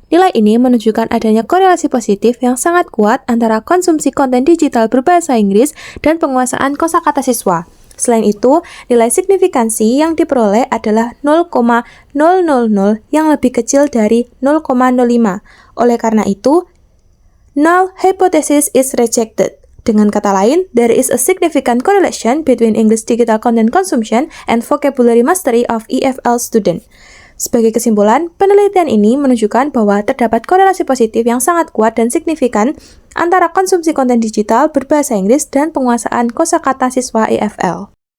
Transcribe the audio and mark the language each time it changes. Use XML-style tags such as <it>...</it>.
<id>Nilai ini menunjukkan adanya korelasi positif yang sangat kuat antara konsumsi konten digital berbahasa Inggris dan penguasaan kosakata siswa. Selain itu, nilai signifikansi yang diperoleh adalah 0,000 yang lebih kecil dari 0,05. Oleh karena itu,</id> <en>null hypothesis is rejected.</en> <id>Dengan kata lain,</id> <en>there is a significant correlation between English digital content consumption and vocabulary mastery of EFL student.</en> <id>Sebagai kesimpulan, penelitian ini menunjukkan bahwa terdapat korelasi positif yang sangat kuat dan signifikan antara konsumsi konten digital berbahasa Inggris dan penguasaan kosakata siswa EFL.</id>